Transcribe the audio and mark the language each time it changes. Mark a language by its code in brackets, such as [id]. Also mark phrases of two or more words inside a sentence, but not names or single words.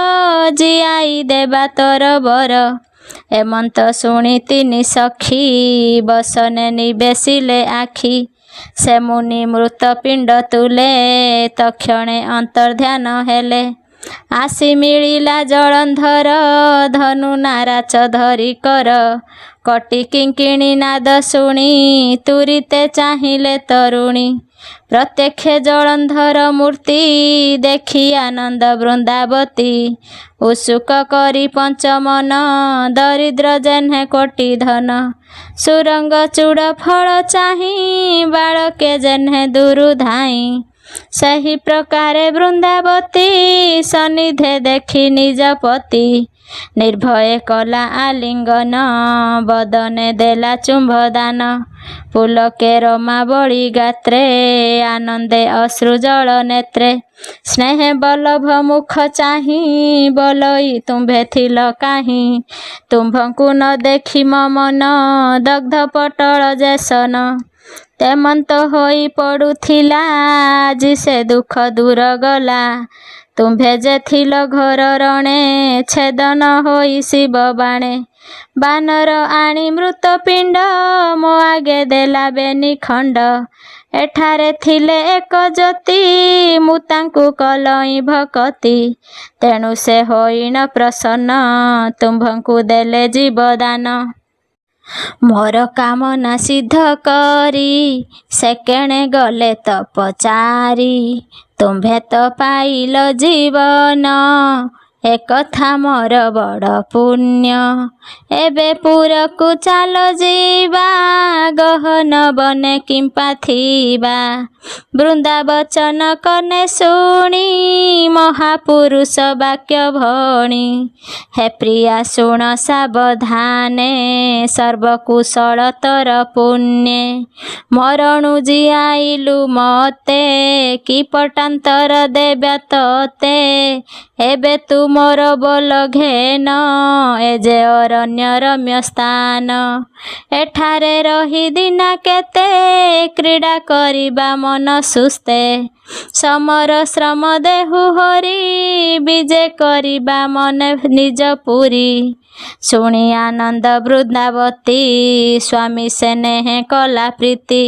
[or] ଜିଆଇ ଦେବା ତୋର ବର ଏମନ୍ତ ଶୁଣି ତିନି ସଖୀ ବସନେ ନିବେସିଲେ ଆଖି ସେ ମୁନି ମୃତ ପିଣ୍ଡ ତୁଳେ ତକ୍ଷଣେ ଅନ୍ତର୍ଧ୍ୟାନ ହେଲେ ଆସି ମିଳିଲା ଜଳନ୍ଧର ଧନୁ ନାରାଚ ଧରି କର କଟି କିଙ୍କିଣୀ ନାଦ ଶୁଣି ତୁରିତେ ଚାହିଁଲେ ତରୁଣୀ ପ୍ରତ୍ୟକ୍ଷ ଜଳନ୍ଧର ମୂର୍ତ୍ତି ଦେଖି ଆନନ୍ଦ ବୃନ୍ଦାବତୀ ଉତ୍ସୁକ କରି ପଞ୍ଚମନ ଦରିଦ୍ର ଯେହ୍ନେ କୋଟି ଧନ ସୁରଙ୍ଗ ଚୂଡ଼ ଫଳ ଚାହିଁ ବାଳକେ ଯେହ୍ନେ ଦୂରୁ ଧାଇଁ ସହି ପ୍ରକାରେ ବୃନ୍ଦାବତୀ ସନ୍ନିଧେ ଦେଖି ନିଜ ପତି ନିର୍ଭୟ କଲା ଆଲିଙ୍ଗନ ବଦନେ ଦେଲା ଚୁମ୍ବଦାନ ପୁଲକେ ରମା ବଳି ଗାତ୍ରେ ଆନନ୍ଦେ ଅଶ୍ରୁ ଜଳ ନେତ୍ରେ ସ୍ନେହ ବଲ୍ଲଭ ମୁଖ ଚାହିଁ ବୋଲଇ ତୁମ୍ଭେ ଥିଲ କାହିଁ ତୁମ୍ଭଙ୍କୁ ନ ଦେଖି ମନ ଦଗ୍ଧ ପଟଳ ଯେସନ ତେମନ୍ତ ହୋଇ ପଡ଼ୁଥିଲା ଆଜି ସେ ଦୁଃଖ ଦୂର ଗଲା ତୁମ୍ଭେ ଯେ ଥିଲ ଘର ରଣେ ଛେଦନ ହୋଇ ଶିବ ବାଣେ ବାନର ଆଣି ମୃତ ପିଣ୍ଡ ମୋ ଆଗେ ଦେଲା ବେନି ଖଣ୍ଡ ଏଠାରେ ଥିଲେ ଏକ ଜ୍ୟୋତି ମୁ ତାଙ୍କୁ କଲଇ ଭକତି ତେଣୁ ସେ ହୋଇନ ପ୍ରସନ୍ନ ତୁମ୍ଭଙ୍କୁ ଦେଲେ ଜୀବଦାନ ମୋର କାମନା ସିଦ୍ଧ କରି ସେକେଣେ ଗଲେ ତପଚାରୀ ତୁମ୍ଭେ ତୋ ପାଇଲ ଜୀବନ ଏକଥା ମୋର ବଡ଼ ପୁଣ୍ୟ ଏବେ ପୁରକୁ ଚାଲ ଜୀବା ଗହନ ବନେ କିମ୍ପା ଥିବା ବୃନ୍ଦାବଚନ କନେ ଶୁଣି ମହାପୁରୁଷ ବାକ୍ୟ ଭଣି ହେ ପ୍ରିୟା ଶୁଣ ସାବଧାନେ ସର୍ବକୁଶଳ ତର ପୁଣ୍ୟେ ମରଣୁ ଜିଆଇଲୁ ମତେ କି ପଟାନ୍ତର ଦେବ୍ୟା ତତେ ଏବେ ତୁ ମୋର ବୋଲ ଘେନ ଏ ଯେ ଅରଣ୍ୟ ରମ୍ୟ ସ୍ଥାନ। ଏଠାରେ ରହି ଦିନା କେତେ କ୍ରୀଡ଼ା କରିବା ମନ ସୁସ୍ତେ। ସମର ଶ୍ରମ ଦେହୁ ହରି ବିଜେ କରିବା ମନେ ନିଜ ପୁରୀ। ଶୁଣି ଆନନ୍ଦ ବୃନ୍ଦାବତୀ ସ୍ୱାମୀ ସ୍ନେହ କଲା ପ୍ରୀତି।